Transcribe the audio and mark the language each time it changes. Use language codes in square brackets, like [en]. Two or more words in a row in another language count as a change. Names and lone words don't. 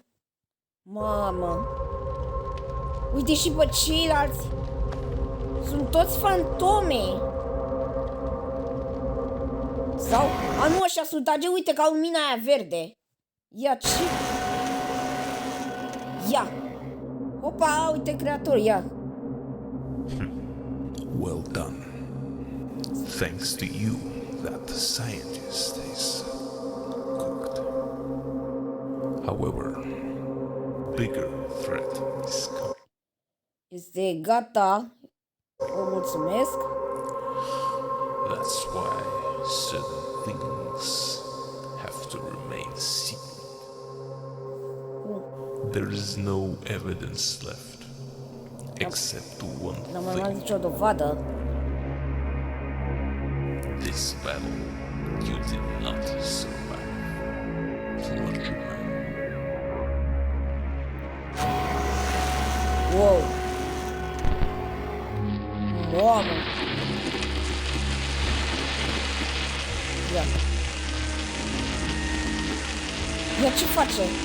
[ro] Mamă. Uite și pe ceilalți. Sunt toți fantome. Sau? Nu, ăștia sunt age, uite, ca lumina aia verde. Ia, ce? Ia. Opa, uite creatorul, ia. [en] Well done. Thanks to you, that scientist is cooked. However, bigger threat is coming. [ro] Este gata. O mulțumesc. [en] That's why certain things have to remain secret. There is no evidence left, except one [ro] N-am mai luat [en] thing. [ro] nicio dovadă. [en] This battle you did not survive. Clergyman. Wow. [ro] Mamă. Ia. Ia, ce face?